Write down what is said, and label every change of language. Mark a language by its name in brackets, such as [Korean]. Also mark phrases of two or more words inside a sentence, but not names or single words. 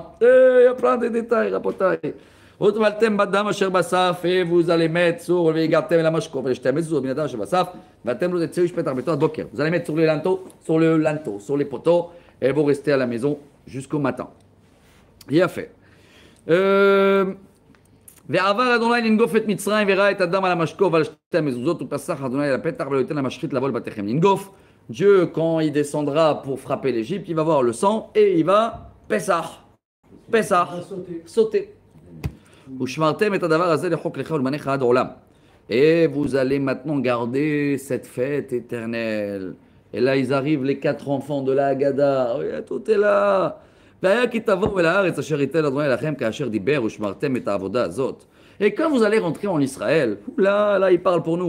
[French] Il y a plein de détails, Rabotai. Et vous allez mettre sur vous allez mettre sur le linteau, sur les poteaux, et vous restez à la maison jusqu'au matin. Il a fait. [Hebrew] ועבר אדוני לנגוף את מצרים וראה את הדם על המשקוף ועל שתי המזוזות ופסח אדוני על הפתח ולא ייתן למשחית לבוא לבתיכם. לנגוף, [French] Dieu quand il descendra pour frapper l'Égypte, il va voir le sang et il va Pessah, sauter. [Hebrew] ושמרתם את הדבר הזה לחק לך ולבניך עד עולם. [French] Et vous allez maintenant garder cette fête éternelle. Et là, ils arrivent, les 4 enfants de la Haggadah. Regarde, tout est là. Et quand vous allez rentrer en Israël, là, il parle pour nous.